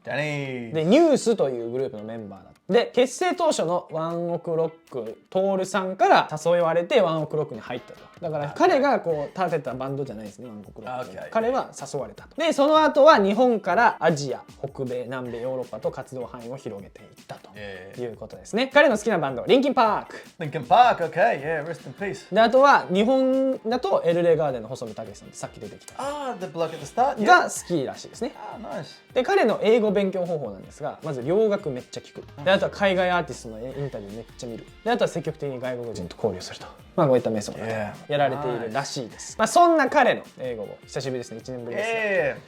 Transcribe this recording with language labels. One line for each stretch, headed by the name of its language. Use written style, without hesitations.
Japanese: で、ニュースというグループのメンバーだ。で、結成当初のワンオクロックトールさんから誘われてワンオクロックに入ったと。だから彼がこう立てたバンドじゃないですね、ワンオクロック。彼は誘われたと。で、その後は日本からアジア、北米、南米、ヨーロッパと活動範囲を広げていったということですね。彼の好きなバンド、リンキンパーク。
English: Linkin Park, okay, yeah, rest in peace.
Japanese: で、あとは日本だとエルレガーデンの細見武さんってさっき出てきた。
English: The bloke at the start?
Japanese: が好きらしいですね。
English: Nice.
Japanese: で、彼の英語勉強方法なんですが、まず洋楽めっちゃ聞く。で、あとは海外アーティストのインタビューめっちゃ見る。で、あとは積極的に外国人と交流すると。まあこういったメソッドでやられているらしいです。まあそんな彼の英語を久しぶりですね、1年ぶりですね。